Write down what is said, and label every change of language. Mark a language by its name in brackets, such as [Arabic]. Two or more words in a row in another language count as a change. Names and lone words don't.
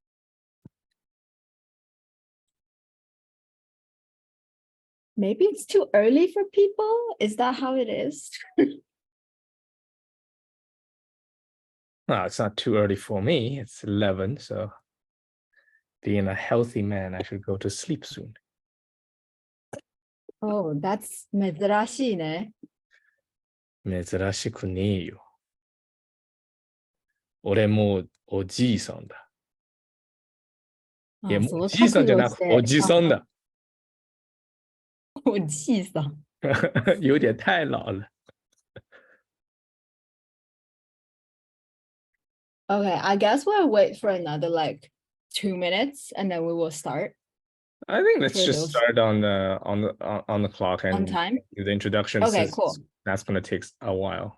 [English] Maybe it's too early for people. Is that how it is? Well, it's not too early for me. It's 11, so being a healthy man, I should go to sleep soon. Oh, that's [Japanese] 珍しいね。珍しくねえよ。俺もうおじいさんだ。いや、あ、もうそのじいさん覚じゃなく、お悟して、じさんだ。おじいさん。 [Chinese] 有点太老了。 [English] Okay, I guess we'll wait for another like 2 minutes and then we will start I think let's for just those start on the clock on and time. do the introduction Okay, since cool. that's gonna take a while.